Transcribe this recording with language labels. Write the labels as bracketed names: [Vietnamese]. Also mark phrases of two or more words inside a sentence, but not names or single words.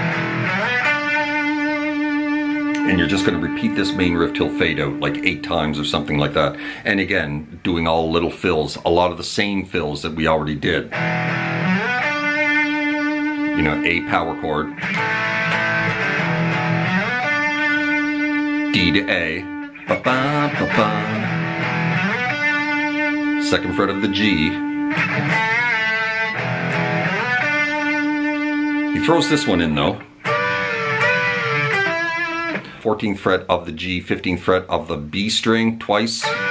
[English] And you're just going to repeat this main riff till fade out, like 8 times or something like that. And again, doing all little fills, a lot of the same fills that we already did. You know, A power chord, D to A, ba-ba-ba-ba. Second fret of the G. He throws this one in though. 14th fret of the G, 15th fret of the B string twice.